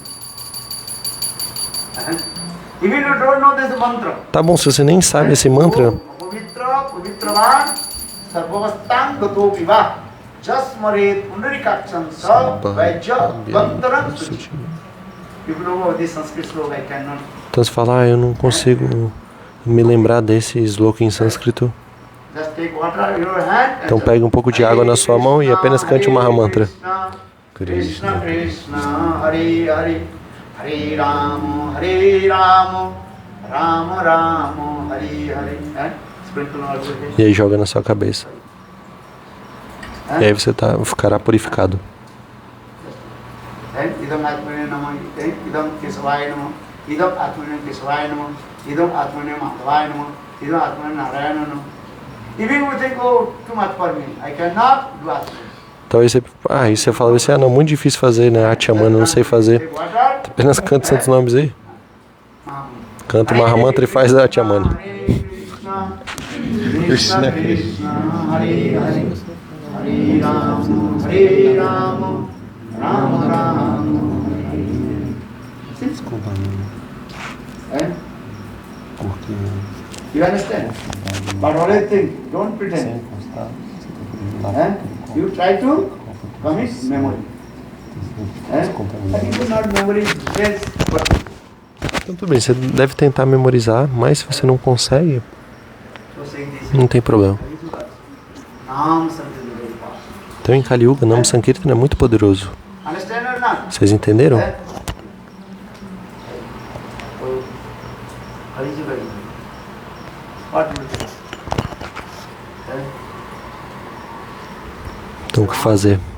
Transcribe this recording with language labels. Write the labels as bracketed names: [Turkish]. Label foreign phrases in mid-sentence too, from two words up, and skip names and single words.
[Portuguese] Tá bom, se você nem sabe esse mantra, então você fala, eu não consigo me lembrar desse sloka em sânscrito. Então pegue um pouco de água na sua mão e apenas cante o Mahamantra. [Sanskrit] Krishna Krishna, Hare Hare, Hare Rama, Rama Rama, Hare Hare. [Portuguese] E aí joga na sua cabeça. E aí você ficará purificado. [Sanskrit] Idam Atmane Namah, Idam Kesavaya Namah, Idam Atmane Kesavaya Namah, Idam Atmane Madhavaya Namah, Idam Atmane Narayana Namah. [English] Even we think, oh, too much for me, I cannot do Atmane. [Portuguese] Então aí você fala assim, não, muito difícil fazer, né? Achyamana, não sei fazer. Apenas canta santos nomes aí. Canta o Mahamantra e faz a Achyamana. [Sanskrit] Krishna Krishna, Hare Hare, Hare Rama, Rama Rama, [Portuguese] Desculpa. [English] You understand? But only thing, don't pretend. You try to commit memory. But you do not memory, yes, but [Portuguese] Então tudo bem, você deve tentar memorizar, mas se você não consegue, não tem problema. Então em Kali Yuga, [Sanskrit] Nama Sankirtan [Portuguese] é muito poderoso. Vocês entenderam? Então o que fazer?